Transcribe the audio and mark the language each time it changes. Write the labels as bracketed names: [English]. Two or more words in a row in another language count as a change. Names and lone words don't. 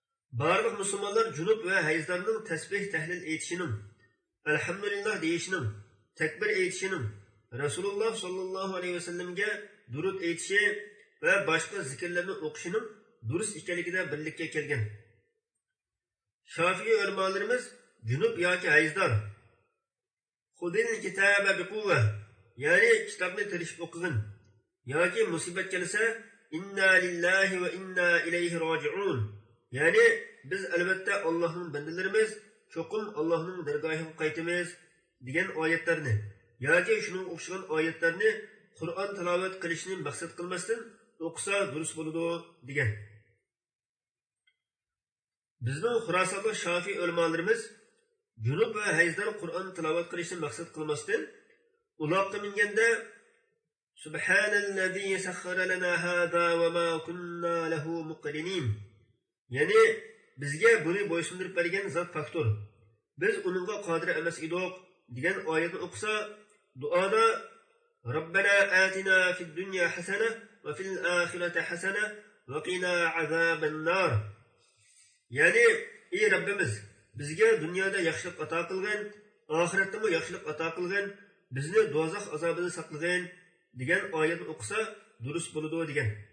[Uzbek] Barliq musulmonlar junub va hayzlarning tasbih tahlil aytishining, alhamdulillah deyishining, takbir aytishining, Rasululloh sollallohu alayhi vasallamga durud aytishi va boshqa zikrlarni o'qishining durust ekanligida birlikka kelgan. Şafii ulamolarimiz junub yoki hayzdor [Arabic] خذ الكتاب بقوة, [Uzbek] ya'ni kitobni tirishib o'qigin, yoki musibat kelsa [Arabic] إنا لله وإنا إليه راجعون, [Uzbek] ya'ni biz albatta Allohning bandalarimiz, cho'qim Allohning dargohiga qaytamiz degan oyatlarni yoki shuning o'xshagan oyatlarni Qur'on tilovat qilishni maqsad qilmasdan o'qisa durust bo'ladi degan. Bizning Xurosonlik Şafii ulamolarimiz junub va hayzdor Qur'on tilovat qilishni maqsad qilmasdan uloqqa minganda [Arabic] سبحان الذي سخر لنا هذا وما كنا له مقرنين, [Uzbek] ya'ni bizga buni bo'ysundirib bergan zot faktor, biz uningga qodir emas edik degan oyatni o'qisa, duoda [Arabic] ربنا آتنا في الدنيا حسنة وفي الآخرة حسنة وقنا عذاب النار, [Uzbek] ya'ni ey Rabbimiz, bizga dunyoda yaxshilik ato qilgin, oxiratda ham yaxshilik ato qilgin, bizni do'zax azobidan saqlagin degan oyatni o'qisa durust bo'ladi degan.